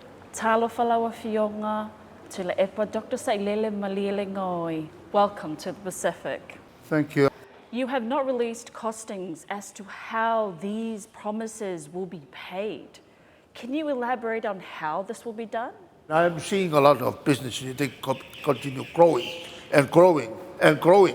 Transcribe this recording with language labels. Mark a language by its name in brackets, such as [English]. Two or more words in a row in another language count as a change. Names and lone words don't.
[Samoan] Tala Fionga, Tuilaʻepa Dr. Saʻilele Malielegaoi. [English] Welcome to the Pacific. Thank you. You have not released costings as to how these promises will be paid. Can you elaborate on how this will be done? I'm seeing a lot of businesses, they continue growing and growing and growing.